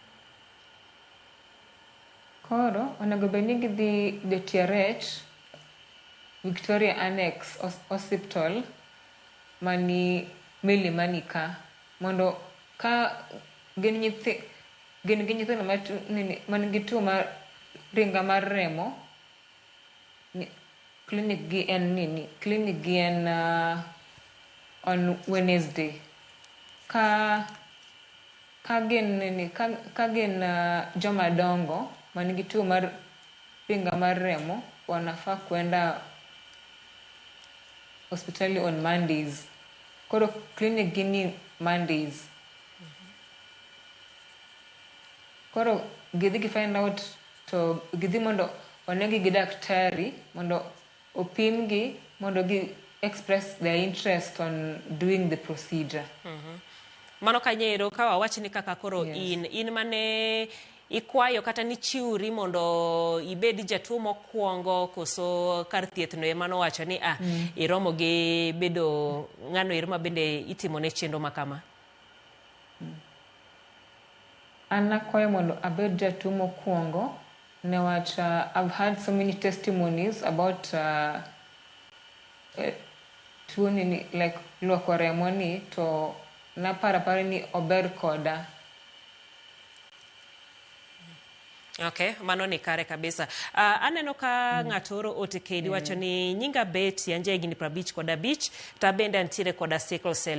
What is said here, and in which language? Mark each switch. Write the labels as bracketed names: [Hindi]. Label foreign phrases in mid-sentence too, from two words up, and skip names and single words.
[Luo (Kenya and Tanzania)] Koro onego bedni gidhi DTRH, Victoria Annex Hospital, mani Milimani ka, mondo ka gin gi nyithindo man gi tuo mar ringa mar remo, clinic gi en [English] on Wednesday. [Luo (Kenya and Tanzania)] Ka gin joma dongo man gi tuo mar ringa mar remo, [Swahili] wanafaa kwenda hospitali [English] on Mondays. [Luo (Kenya and Tanzania)] Koro clinic gini Mondays. Koro gidhi gi [English] find out, [Luo (Kenya and Tanzania)] to gidhi mondo onegi gi daktari mondo opimgi, mondo gi [English] express their interest on doing the procedure. [Luo (Kenya and Tanzania)] Mano kanyero ka wawach ni kaka koro in mane ikwayo kata ni chiuri mondo ibed jatuo mokwongo, koso kar thieth no ema nowacho ni iromo gi bedo ng'ano ero ma bende itimo ne chendo makama? An nakwayo mondo abed jatuo mokwongo newach [English] I've had so many testimonies about [Luo (Kenya and Tanzania)] tuo ni, like luoko remo ni, to naparo ni ober koda. Okay, mano ni kare kabisa. Aneno ka ng'atoro otekedi wacho ni nyinga bet yanje gini 55 ta bende antiere koda sickle cell.